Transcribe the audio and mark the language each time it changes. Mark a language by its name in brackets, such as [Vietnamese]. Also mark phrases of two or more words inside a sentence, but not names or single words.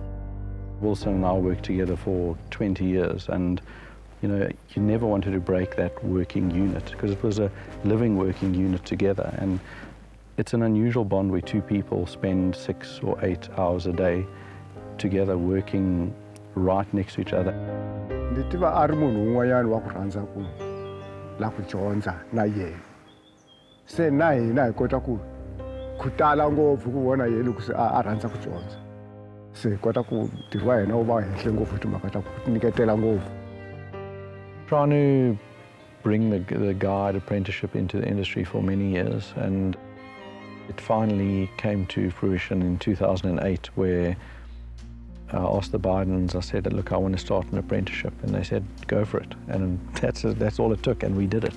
[English] Wilson and I worked together for 20 years, and you know, you never wanted to break that working unit because it was a living working unit together, and it's an unusual bond where two people spend 6 or 8 hours a day together working right next to each other. [Tsonga] Se na hina hi kota ku tala ngopfu ku vona yena ku a rhandza ku dyondza, se hi kota ku ntirho wa hina wu va henhla ngopfu hi timhaka ta ku nyiketela ngopfu. [English] Trying to bring the guide apprenticeship into the industry for many years, and it finally came to fruition in 2008 where I asked the Bidens, I said, look, I want to start an apprenticeship, and they said, go for it, and that's all it took, and we did it.